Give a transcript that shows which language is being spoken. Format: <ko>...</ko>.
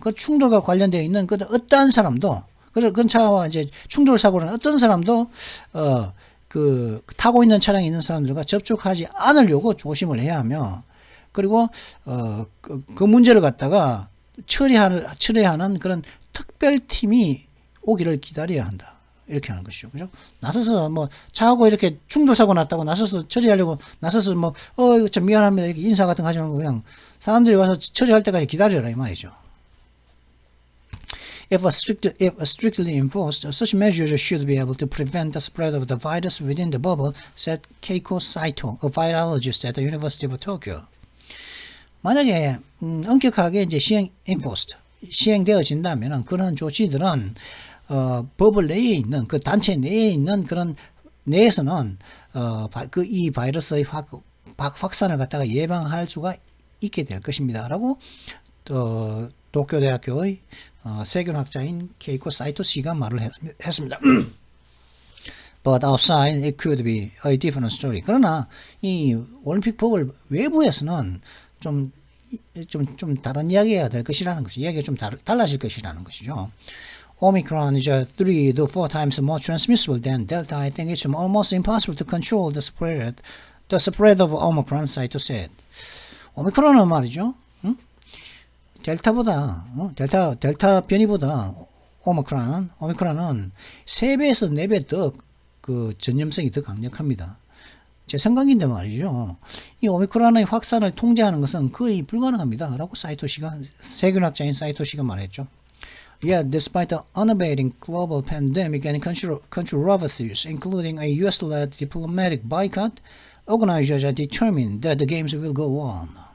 <ko>그 충돌과 관련되어 있는 그 어떠한 사람도, 그런 차와 이제 충돌 사고는 어떤 사람도 그 타고 있는 차량에 있는 사람들과 접촉하지 않으려고 조심을 해야 하며, 그리고 그 문제를 갖다가 처리하는 그런 특별팀이 오기를 기다려야 한다. 이렇게 하는 것이죠. 그죠? 나서서 차하고 이렇게 충돌 사고 났다고 나서서 처리하려고 나서서 이거 참 미안합니다. 이렇게 인사 같은 거 하지 말고 그냥 사람들이 와서 처리할 때까지 기다려라 이 말이죠.</ko> <en>If strictly enforced, such measures should be able to prevent the spread of the virus within the bubble, said Keiko Saito, a virologist at the University of Tokyo.</en> <ko>만약에 엄격하게 이제 시행되어진다면 그런 조치들은 버블 내에 있는 그 단체 내에 있는 그런 내에서는 이 바이러스의 확산을 갖다가 예방할 수가 있게 될 것입니다라고 도쿄대학교의 세균학자인 케이코 사이토 씨가 말을 했습니다.</ko> <en>But outside it could be a different story.</en> <ko>그러나 이 올림픽 법을 외부에서는 좀 다른 이야기가 될 것이라는 것이 이야기가 좀 달라질 것이라는 것이죠.</ko> <en>Omicron is 3 to 4 times more transmissible than Delta. I think it's almost impossible to control the spread of Omicron, Saito said.</en> <ko>오미크론은 말이죠. 델타보다 델타 변이보다 오미크론은 3배에서 4배 더 그 전염성이 더 강력합니다. 제 생각인데 말이죠. 이 오미크론의 확산을 통제하는 것은 거의 불가능합니다. 라고 세균학자인 사이토 씨가 말했죠.</ko> <en>Yeah, despite the unabating global pandemic and controversies, including a US-led diplomatic boycott, organizers are determined that the games will go on.</en>